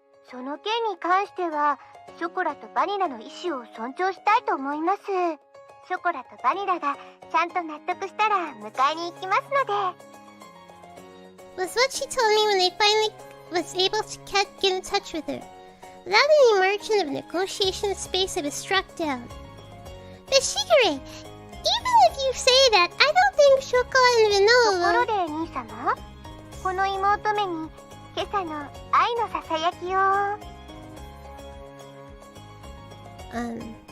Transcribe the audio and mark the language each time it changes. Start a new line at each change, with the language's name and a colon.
Japanese: その件に関しては、ショコラとバニラの意思を尊重したいと思います。ショコラとバニラがちゃんと納得したら迎えに行きますので。
English: Was what she told me when I finally was able to get in touch with her. Without any margin of negotiation space, I was struck down. But Shigure, even if you say that, I don't think Chocola and Vanilla
Japanese: ところで兄様、この妹目に今朝の愛のささやきを。